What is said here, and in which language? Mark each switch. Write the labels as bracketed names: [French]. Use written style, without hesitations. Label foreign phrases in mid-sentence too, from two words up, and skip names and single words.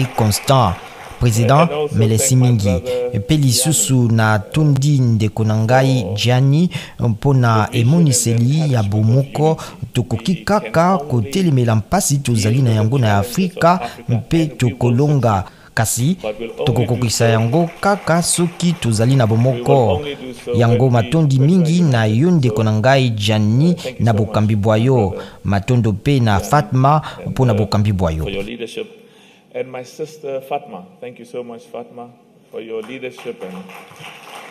[Lingala] Constant Président melesi mingi mpe lisusu na tondi ndeko na ngai Gianni mpona emoniseli ya bomoko tokoki kaka kotelemela mpasi tozali na yango na Afrika mpe tokolonga kasi tokokokisa yango kaka soki tozali na bomoko yango matondi mingi na yo ndeko na ngai Gianni na bokambi bwayo matondo pe na Fatma mpona bokambi bwayo. [English] And my sister Fatma, thank you so much, Fatma, for your leadership and